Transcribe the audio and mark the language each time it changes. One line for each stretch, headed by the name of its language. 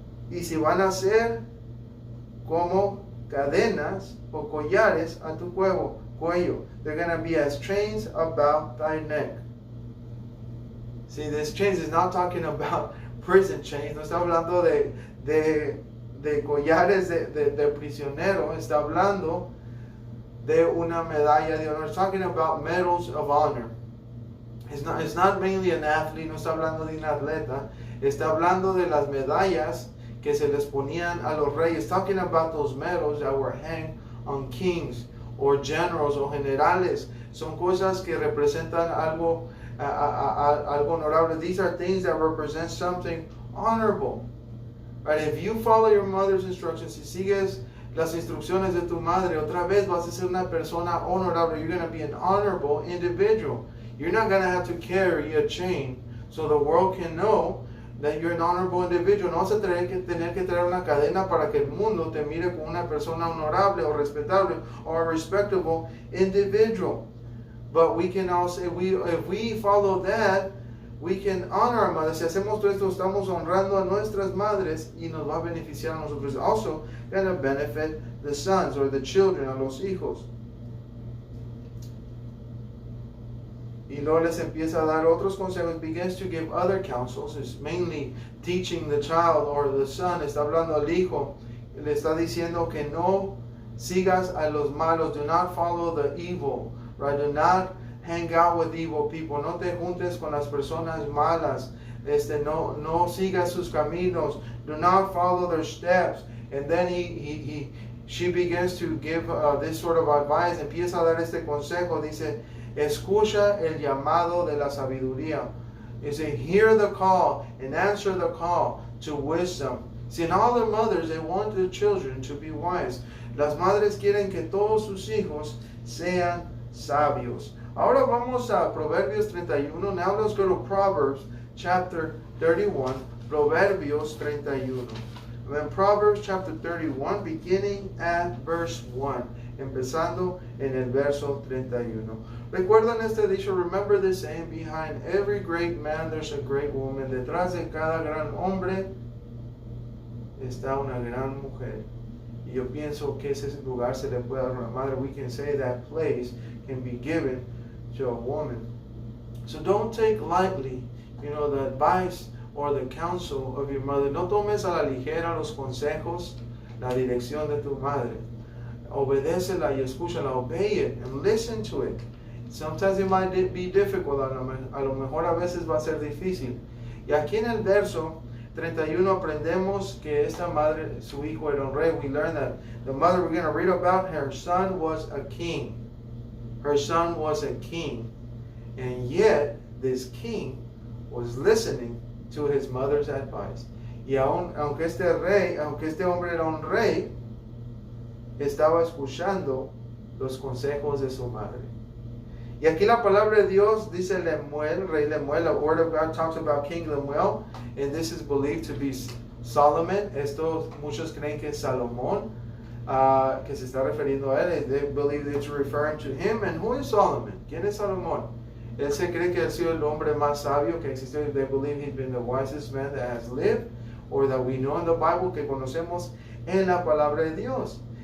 Spanish: Y si van a ser como cadenas o collares a tu cuello.
English: They're gonna be as chains about thy neck. See, this chains is not talking about prison chains.
Spanish: No está hablando de collares de prisionero. Está hablando de una medalla de honor.
English: It's talking about medals of honor. It's not mainly an athlete.
Spanish: No está hablando de un atleta. Está hablando de las medallas que se les ponían a los reyes.
English: Talking about those medals that were hanged on kings or generals
Spanish: o generales. Son cosas que representan algo honorable.
English: These are things that represent something honorable. Right? If you follow your mother's instructions,
Spanish: si sigues las instrucciones de tu madre, otra vez vas a ser una persona honorable.
English: You're going to be an honorable individual. You're not going to have to carry a chain so the world can know that you're an honorable individual.
Spanish: No vas a tener que traer una cadena para que el mundo te mire como una persona honorable o respetable
English: or a respectable individual. But we can also, if we follow that, we can honor our mothers.
Spanish: Si hacemos todo esto, estamos honrando a nuestras madres y nos va a beneficiar a nosotros.
English: Also, going to benefit the sons or the children,
Spanish: a los hijos. Y luego les empieza a dar otros consejos.
English: Begins to give other counsels. It's mainly teaching the child or the son.
Spanish: Está hablando al hijo. Le está diciendo que no sigas a los malos.
English: Do not follow the evil. Right? Do not hang out with evil people.
Spanish: No te juntes con las personas malas. No sigas sus caminos.
English: Do not follow their steps. And then she begins to give this sort of advice.
Spanish: Empieza a dar este consejo. Dice, escucha el llamado de la sabiduría.
English: It says, hear the call and answer the call to wisdom. See, and all the mothers, they want their children to be wise.
Spanish: Las madres quieren que todos sus hijos sean sabios. Ahora vamos a Proverbios 31.
English: Now let's go to Proverbs chapter 31. Proverbios 31. And then Proverbs chapter 31, beginning at verse 1.
Spanish: Empezando en el verso 31. Recuerdan este dicho,
English: remember this saying, behind every great man there's a great woman.
Spanish: Detrás de cada gran hombre está una gran mujer. Y yo pienso que ese lugar se le puede dar a una madre.
English: We can say that place can be given to a woman. So don't take lightly, the advice or the counsel of your mother.
Spanish: No tomes a la ligera los consejos, la dirección de tu madre. Obedécela y escúchala.
English: Obey it and listen to it. Sometimes it might be difficult.
Spanish: A lo mejor a veces va a ser difícil. Y aquí en el verso 31 aprendemos que esta madre, su hijo era un rey.
English: We learn that the mother, we're going to read about her son was a king. Her son was a king. And yet, this king was listening to his mother's advice.
Spanish: Y aunque este hombre era un rey, estaba escuchando los consejos de su madre. Y aquí la palabra de Dios dice Lemuel, rey Lemuel.
English: The word of God talks about King Lemuel, and this is believed to be Solomon.
Spanish: Esto muchos creen que es Salomón, que se está refiriendo a él.
English: They believe it's referring to him. And who is Solomon?
Spanish: ¿Quién es Salomón? Él se cree que ha sido el hombre más sabio que existe.
English: They believe he's been the wisest man that has lived, or that we know in the Bible,
Spanish: que conocemos en la palabra de Dios.